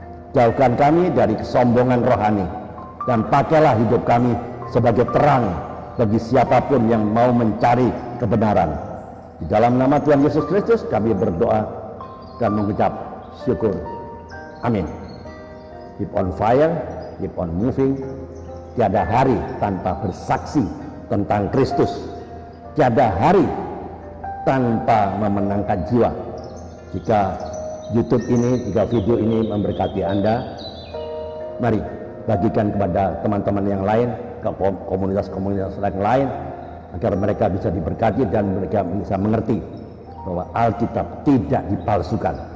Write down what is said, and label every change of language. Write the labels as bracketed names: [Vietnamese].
[Indonesian] Jauhkan kami dari kesombongan rohani dan pakailah hidup kami sebagai terang bagi siapapun yang mau mencari kebenaran. Di dalam nama Tuhan Yesus Kristus kami berdoa dan mengucap syukur. Amin. [English] Keep on fire, keep on moving. [Indonesian] Tiada hari tanpa bersaksi tentang Kristus. Tiada hari tanpa memenangkan jiwa. Jika YouTube ini, jika video ini memberkati Anda, mari bagikan kepada teman-teman yang lain, ke komunitas-komunitas yang lain, agar mereka bisa diberkati dan mereka bisa mengerti bahwa Alkitab tidak dipalsukan.